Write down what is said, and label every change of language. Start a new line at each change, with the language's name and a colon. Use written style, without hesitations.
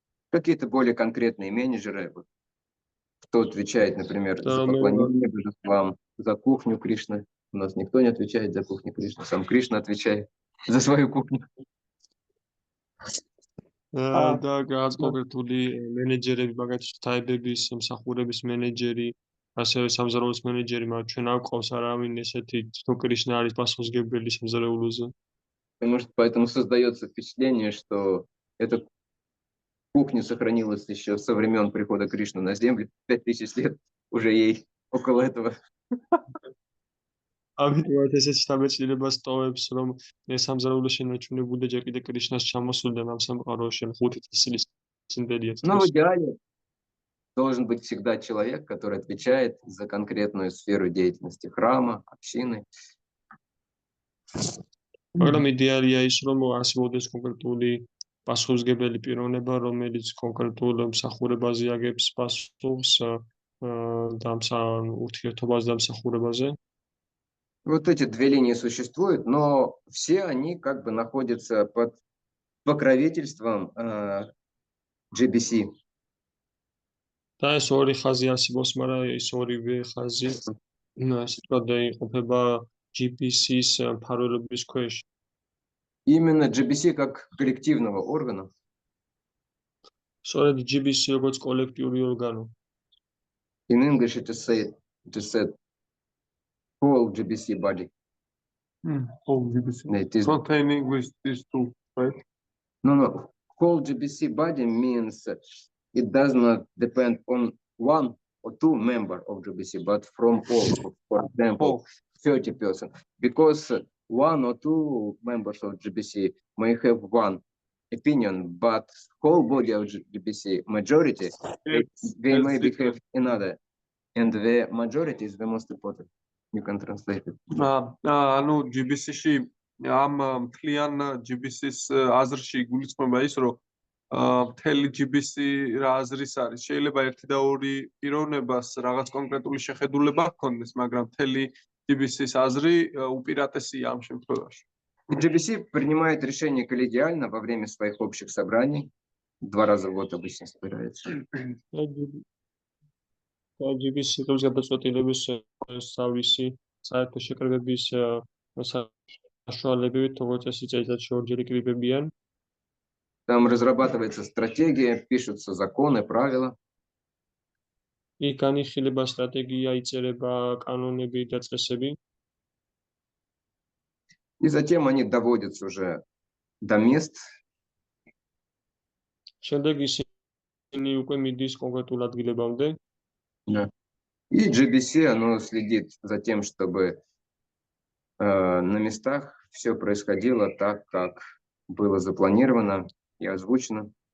Russian: Какие-то более конкретные менеджеры, кто отвечает, например, за поклонение божествам, за кухню Кришны. У нас никто не отвечает за кухню Кришны, сам Кришна отвечает за свою кухню.
Georgian: და რაღაც კონკრეტული მენეჯერები, მაგალითად თაიბების მსახურების მენეჯერი, ასევე სამზარეულოს მენეჯერი, მაგრამ ჩვენ არ გვყავს არავინ ესეთი, თვითონ კრიშნა არის პასუხისმგებელი სამზარეულოზე.
Russian: Потому что поэтому создается впечатление, что эта кухня сохранилась еще со времен прихода Кришны на землю, 5000 лет уже ей около этого.
Georgian: ამიტომაც ესეც შთაბეჭდილებას ტოვებს, რომ სამზარეულო შენარჩუნებული ჯერ კიდე კრიშნას ჩამოსულიდან ამ სამყაროში 5000 წლის წინდელია.
Russian: Но в идеале должен быть всегда человек, который отвечает за конкретную сферу деятельности храма, общины.
Georgian: მაგრამ იდეალია ის, რომ არსებობდეს კონკრეტული პასუხისმგებელი პიროვნება, რომელიც კონკრეტულ მსახურებაზე აგებს პასუხს და ურთიერთობაზე და მსახურებაზე.
Russian: Вот эти две линии существуют, но все они как бы находятся под покровительством GBC.
Georgian: და ეს ორი ხაზი არსებობს, მაგრამ ეს ორივე ხაზი ასე ვთქვათ, იყოფება GBC-ის მფარველობის ქვეშ.
Russian: Именно GBC как коллективного органа.
Georgian: სწორედ GBC როგორც კოლექტიური ორგანო.
English: In English it is said whole GBC body. Whole GBC. It is Containing with these two, right? no. Whole GBC body means it does not depend on one or two members of GBC, but from all. For example, 30%. Because one or two members of GBC may have one opinion, but whole body of GBC majority, they may have another. And the majority is the most important. You can translate it.
Georgian: ანუ GBC-ში ამ მთლიან GBC-ის აზრში გულისხმობა ის, რომ მთელი GBC რა აზრის არის. შეიძლება ერთი და ორი პიროვნებას რაღაც კონკრეტული შეხედულება ჰქონდეს, მაგრამ მთელი GBC-ის აზრი უპირატესია ამ შემთხვევაში.
Russian: GBC принимает решения коллегиально во время своих общих собраний. 2 раза в год обычно собирается.
Georgian: GBC როს გადაწყვეტილების სწავლისი საერთო შეკრებების საშუალებებით, როგორც წესი წელიწადში ორჯერ იკრიბებიან.
Russian: Там разрабатывается стратегия, пишутся законы, правила.
Georgian: იქ განიხილება სტრატეგია, იწერება კანონები და წესები.
Russian: И затем они доводятся уже до мест.
Georgian: შემდეგ ისინი უკვე მიდის კონკრეტულ ადგილებამდე.
Russian: Да. И GBC, оно следит за тем, чтобы на местах все происходило так, как было запланировано и озвучено.